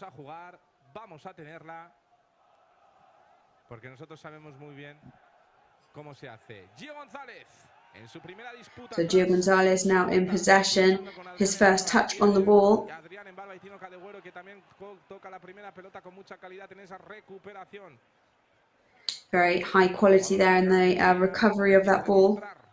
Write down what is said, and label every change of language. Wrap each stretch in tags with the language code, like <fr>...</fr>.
<es>Vamos a jugar, vamos a tenerla, porque nosotros sabemos muy bien cómo se hace. Gio González en su primera disputa.</es> <en>So Gio Gonzalez now in possession, his first touch on the ball.</en> <es>Adrián en barba y Tino Kadewere, que también toca la primera pelota con mucha calidad en esa recuperación.</es> <en>Very high quality there in the recovery of that ball.</en>